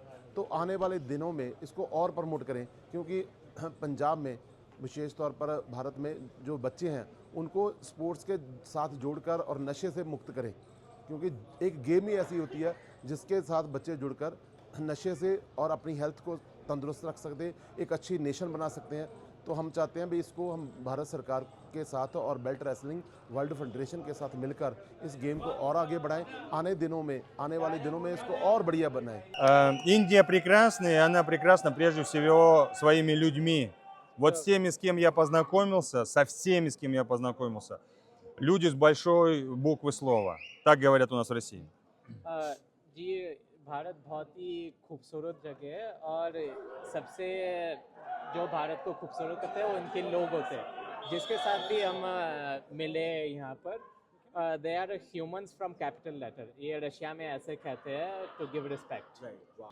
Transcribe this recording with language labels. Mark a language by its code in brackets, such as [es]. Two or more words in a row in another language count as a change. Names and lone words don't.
[hi] तो आने वाले दिनों में इसको और प्रमोट करें, क्योंकि पंजाब में विशेष तौर पर भारत में जो बच्चे हैं उनको स्पोर्ट्स के साथ जोड़कर और नशे से मुक्त करें, क्योंकि एक गेम ही ऐसी होती है जिसके साथ बच्चे जुड़कर नशे से और अपनी हेल्थ को तंदुरुस्त रख सकते हैं, एक अच्छी नेशन बना सकते हैं। तो हम चाहते हैं भी इसको हम भारत सरकार के साथ और बेल्ट रेसलिंग वर्ल्ड फेडरेशन के साथ मिलकर इस गेम को और आगे बढ़ाएं। आने वाले दिनों में इसको और बढ़िया बनाएं। [ru] Индия прекрасна, и она прекрасна прежде всего своими людьми. Вот с теми, с кем я познакомился, со всеми, с кем я познакомился, люди с большой буквы слова. Так говорят у нас в России. [hi] जी, भारत बहुत ही खूबसूरत जगह है और सबसे जो भारत को खूबसूरत करते हैं वो इनके लोग होते हैं, जिसके साथ भी हम मिले यहाँ पर। [en] they are humans from capital letter, [hi] ये रशिया में ऐसे कहते हैं, [en] to give respect.